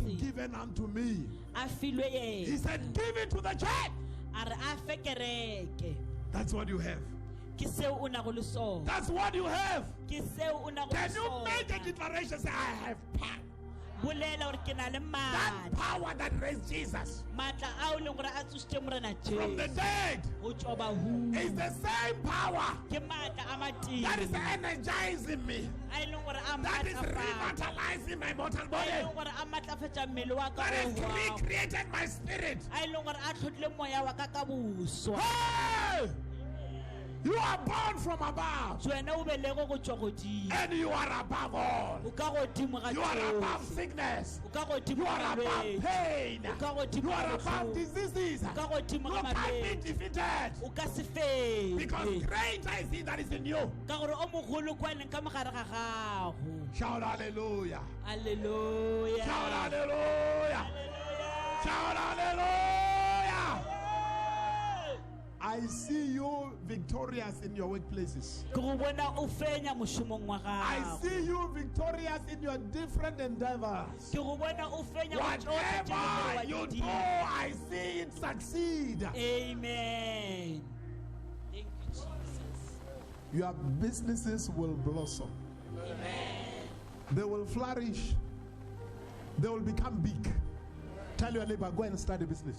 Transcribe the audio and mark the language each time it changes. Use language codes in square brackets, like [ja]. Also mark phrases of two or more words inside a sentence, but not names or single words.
[nso] lefatsheng [en] given unto me. [nso] a filwe [en] He [nso] ena [en] said, give it to the church. [nso] a re a fe kereke [en] That's what you have. [nso] ke seo o nago le sona [en] That's what you have. [nso] ke seo o nago le [en] Can you make a [nso] sona [en] declaration? Say, I have power. [nso] bolela gore ke na le [en] That [nso] maatla [en] power that raised Jesus [nso] maatla a o leng gore a tsositse morena [en] from the [nso] jesu [en] dead [nso] go tswa bahu [en] is the same power [nso] ke maatla a [en] that is [nso] mateng [en] energizing me, [nso] a e leng gore a [en] that is [nso] maatlafatsa [en] revitalizing my mortal [nso] a e [en] body, [nso] leng gore a maatlafatsa mmele wa ka [en] that has [nso] o wa [en] recreated my spirit. [nso] a e leng gore a tlhotlile moya wa ka ka boswa [en] Hey! You are born from above [nso] wena o belego go tswa godimo [en] and you are above all. [nso] o ka godimo ga [en] You are above [nso] tsohle [en] sickness. [nso] o ka godimo [en] You [nso] ga [en] are above [nso] malwetse [en] pain. [nso] o ka godimo [en] You [nso] ga [en] are above [nso] bohloko [en] diseases. [nso] o ka godimo [en] You [nso] ga [en] can't [nso] malwetse [en] be defeated [nso] o ka se fete [en] because greater is he that is in you. [nso] ka gore o mogolo kwa leng ka mogare ga gago [en] Shout hallelujah. [nso] alleluja [en] Shout hallelujah. Shout hallelujah. I see you victorious in your workplaces. [nso] ke go bona o fenya mošomong wa [en] I [nso] gago [en] see you victorious in your different endeavors. [nso] ke go bona o fenya go tsohle tše [en] Whatever [nso] di [en] you [nso] gore [en] do, [nso] wa [en] I see it succeed. [nso] di amen [en] thank you jesus Your businesses will blossom. [nso] amen [en] They will flourish. They will become big. Tell your neighbor, go and start a business.